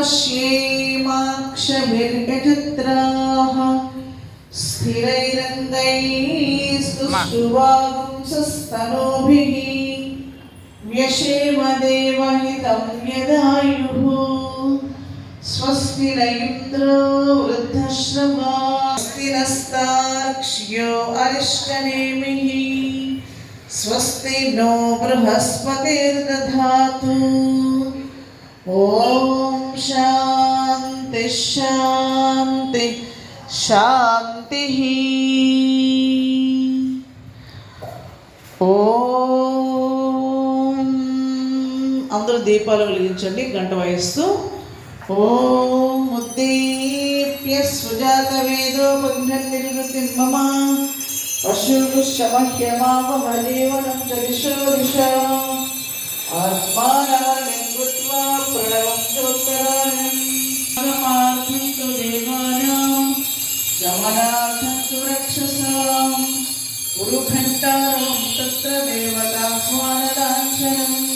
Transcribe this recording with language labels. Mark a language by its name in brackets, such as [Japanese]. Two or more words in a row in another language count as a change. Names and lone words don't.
[Sanskrit] पश्येमाक्षभिर्यजत्राः स्थिरैरङ्गैस्तुष्टुवागुंसस्तनूभिः व्यशेम देवहितं यदायुः स्वस्ति न इन्द्रो वृद्धश्रवा स्वस्ति नस्तार्क्ष्यो अरिष्टनेमिः स्वस्ति नो बृहस्पतिर्दधातु। ॐ शान्ति शान्ति शान्तिः। [Telugu] ఓం అందరూ దీపాలు వెలిగించండి గంట వాయిస్తూ. [Sanskrit] ఓం ఉద్దీప్య సుజాత వేదో పుణ్యతిర్గతి మమ పశుభుశ్చమహ్యమావమదేవనం చ దిశో దిశ ఆత్మానమలింగుత్వా ప్రణవం చోత్తరాణం పరమార్థం తు దేవానాం గమనార్థం తు రక్షసాం గురుఘంటారం తత్ర దేవతాహ్వానలాంఛనం.